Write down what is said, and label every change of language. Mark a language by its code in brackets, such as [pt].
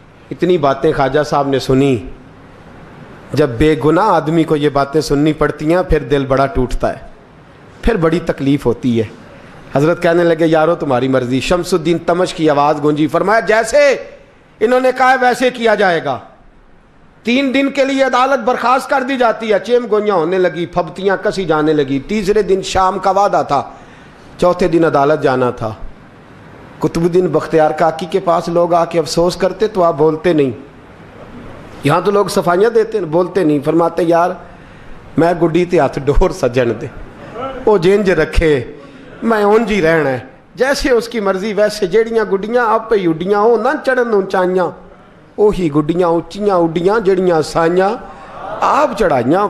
[ur] اتنی باتیں خواجہ صاحب نے سنی. جب بے گناہ آدمی کو یہ باتیں سننی پڑتی ہیں پھر دل بڑا ٹوٹتا ہے, پھر بڑی تکلیف ہوتی ہے. حضرت کہنے لگے یارو تمہاری مرضی. شمس الدین تمش کی آواز گونجی, فرمایا جیسے انہوں نے کہا ویسے کیا جائے گا. 3 دن کے لیے عدالت برخاست کر دی جاتی ہے. چیم گوئیاں ہونے لگی, پھبتیاں کسی جانے لگی. تیسرے دن شام کا وعدہ تھا, چوتھے دن عدالت جانا تھا. قطب الدین بختیار کاکی کے پاس لوگ آ کے افسوس کرتے تو آپ بولتے نہیں. یہاں تو لوگ صفائیاں دیتے, بولتے نہیں. [pa] فرماتے یار میں گڈی تے ہاتھ ڈور سجن دے, وہ جینج رکھے, میں اونج ہی رہنا ہے, [ur] جیسے اس کی مرضی ویسے. [pa] جیڑیاں گڈیاں آپ ہی اڈیاں ہو نہ چڑھن اونچائیاں, وہی گڈیاں اونچیاں اڈیاں جیڑیاں سائیاں آپ چڑھائیاں.